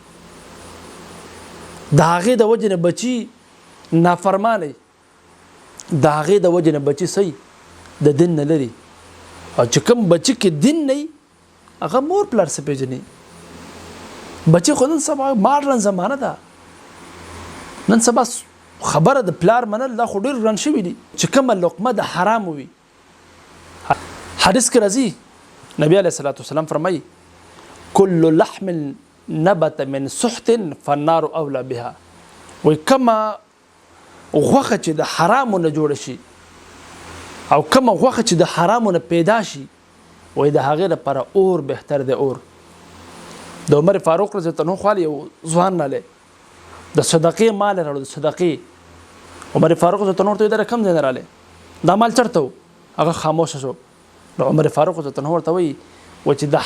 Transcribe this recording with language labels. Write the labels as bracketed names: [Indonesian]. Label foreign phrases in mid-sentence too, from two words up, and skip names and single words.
[Pashto] د هغې د وجې نه بچي نافرمانی د هغې د وجې نه بچي صحیح د دین نه لري او چې کوم بچي کې دین نه وي هغه مور پلار څه پېژني بچي خو نن سبا ماډرن زمانه ده نن سبا خبره د پلار منل دا خو ډېر ګران شوي دي چې کومه لقمه د حرام وي حدیث کې راځي نبی [Arabic] علیه الصلاة والسلام [Pashto] فرمایي [Arabic] کل لحم نبت من سحت فالنار اولا بها [Pashto] وایي کومه غوښه چې د حرامو نه جوړه شي او کومه غوښه چې د حرامو نه پیدا شي وایي د هغې لپاره اور بهتر دی اور د عمر فاروق [Arabic] رضی الله [Pashto] عنه خوا یو ځوان رالی د صدقې مال یې راوړو د صدقې عمر فاروق [Arabic] رضی الله عنه [Pashto] ورته وایي دا کوم ځای نه رالی دا مال چېرته و هغه خاموشه شو نو عمر فاروق [Arabic] رضی الله عنه [Pashto] ورته وایي چې د